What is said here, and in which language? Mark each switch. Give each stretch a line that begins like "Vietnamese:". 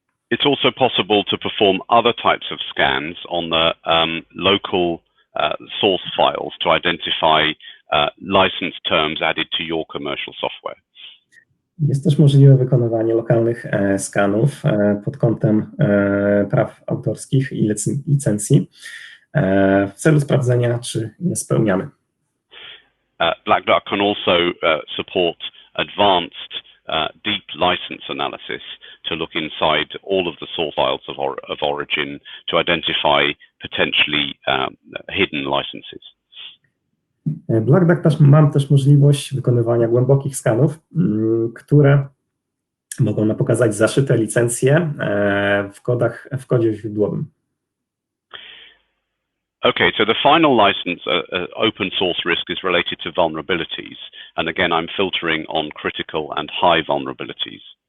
English: It's also possible to perform other types of scans on the local source files to identify license terms added to your commercial software.
Polish: Jest też możliwe wykonywanie lokalnych skanów pod kątem praw autorskich i licencji w celu sprawdzenia, czy je spełniamy.
English: Black Duck can also support advanced deep license analysis to look inside all of the source files of origin to identify potentially hidden licenses.
Polish: Black Duck mam też możliwość wykonywania głębokich skanów, które mogą nam pokazać zaszyte licencje w kodzie źródłowym.
English: Okay, so the final license open source risk is related to vulnerabilities. And again, I'm filtering on critical and high vulnerabilities.